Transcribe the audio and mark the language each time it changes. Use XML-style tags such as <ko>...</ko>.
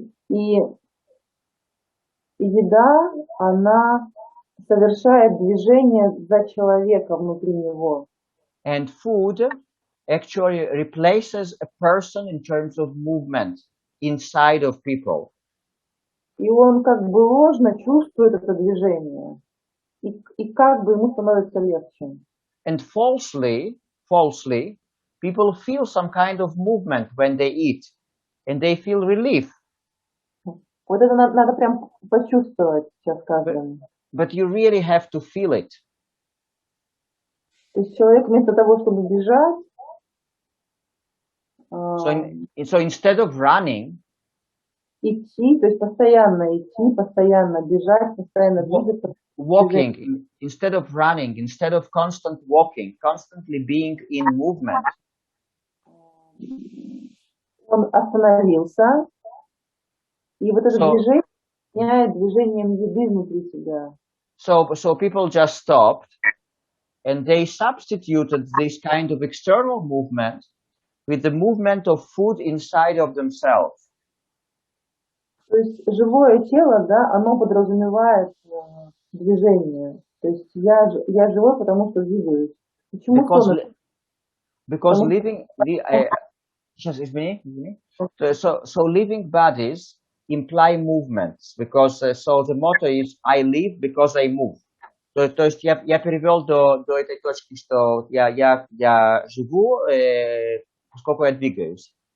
<ru>И еда, она совершает движение за человека внутри него.</ru> <en>And food actually replaces a person in terms of movement inside of people.</en> <ru>И он как бы ложно чувствует это движение. И как бы ему становится легче.</ru> <en>And falsely, people feel some kind of movement when they eat. And they feel relief.</en> <ru>Вот это надо прям почувствовать сейчас каждому.</ru> <en>But you really have to feel it.</en> <ru>То есть человек вместо того, чтобы бежать,</ru> <en>so instead of running,</en> <ru>идти, то есть постоянно идти, постоянно бежать, постоянно двигаться.</ru> <en>walking, instead of running, instead of constant walking, constantly being in movement.</en> <ru>Он остановился, и вот это</ru> <en>So,</en> <ru>движение меняет движением еды внутри себя.</ru> <en>so people just stopped and they substituted this kind of external movement with the movement of food inside of themselves.</en> <ru>То есть живое тело, да, оно подразумевает движение. То есть я живой, потому что двигаюсь. Почему</ru> <en>Because living, just</en> <ru>извини.</ru> <en>So living bodies imply movements, because so the motto is I live because I move.</en> <ru>То есть я перевел до этой точки, что я живу, поскольку я двигаюсь.</ru>